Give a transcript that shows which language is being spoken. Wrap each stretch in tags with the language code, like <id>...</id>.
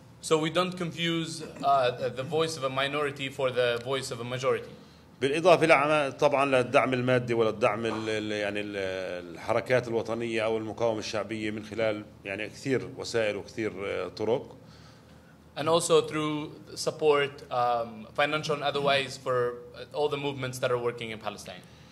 <en>So we don't confuse the voice of a minority for the voice of a majority.</en> <ar>بالإضافة طبعا للدعم المادي وللدعم يعني الحركات الوطنية أو المقاومة الشعبية من خلال يعني كثير وسائل وكثير طرق.</ar> <en>And also through support, financial and otherwise, for all the movements that are working in Palestine.</en>